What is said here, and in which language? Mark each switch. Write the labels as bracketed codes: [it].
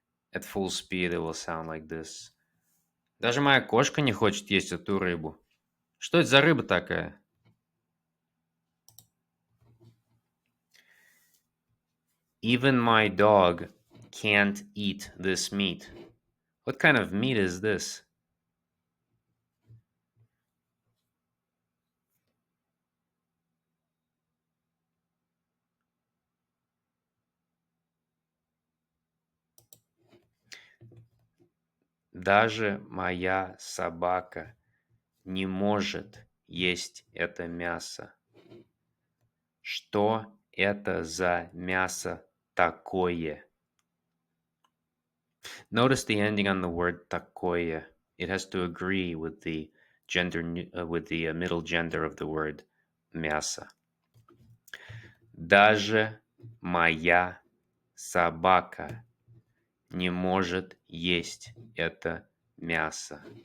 [en] At full speed it will sound like this. [ru] Даже моя кошка не хочет есть эту рыбу. Что это за рыба такая? [en] Even my dog can't eat this meat. What kind of meat is this? [ru] Даже моя собака не может есть это мясо. Что это за мясо такое? [en] Notice the ending on the word такое. It has to agree with the middle gender of the word мясо. [ru] Даже моя собака не может есть это мясо.